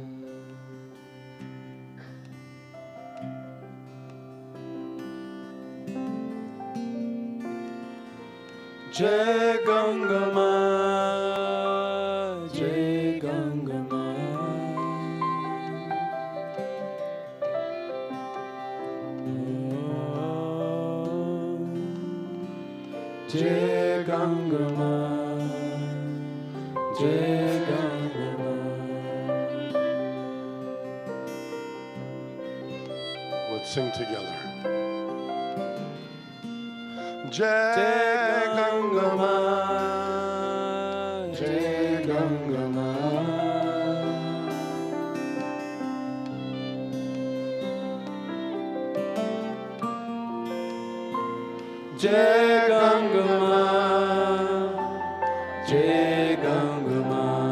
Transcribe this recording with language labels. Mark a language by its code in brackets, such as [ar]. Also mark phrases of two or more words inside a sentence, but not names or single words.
[te] Jai Gangama, Jai Gangama. Jai Gangama, Jai Gangama. [en] Let's sing together. [te] Jai Gangama, Jai Gangama. Jai Gangama, Jai Gangama.